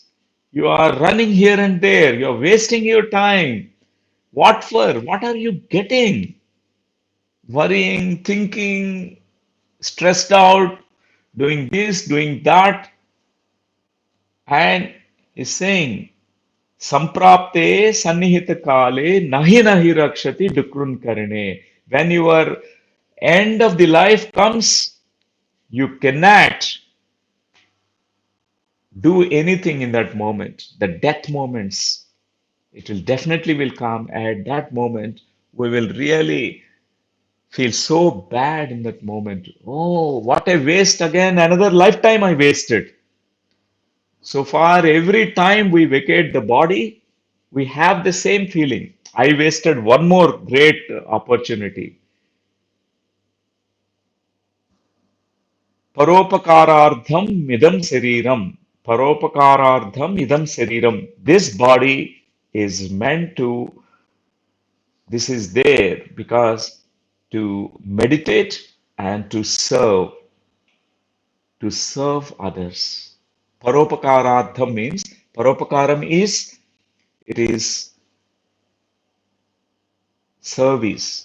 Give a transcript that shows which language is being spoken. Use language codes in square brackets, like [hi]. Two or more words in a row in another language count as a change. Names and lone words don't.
[en] You are running here and there. You are wasting your time. What for? What are you getting? Worrying, thinking, stressed out, doing this, doing that. And he's saying, [sa] Samprapte sannihita kale nahi nahi rakshati dukrun karine. [en] When your end of the life comes, you cannot do anything in that moment. The death moments, it will definitely will come at that moment. We will really feel so bad in that moment. Oh, what a waste again, another lifetime I wasted. So far, every time we vacate the body, we have the same feeling. I wasted one more great opportunity. [sa] Paropakaradham idam sariram. Paropakaradham idam sariram. [en] This body is meant to, this is there because to meditate and to serve others. Paropakaradham means, Paropakaram is, it is service.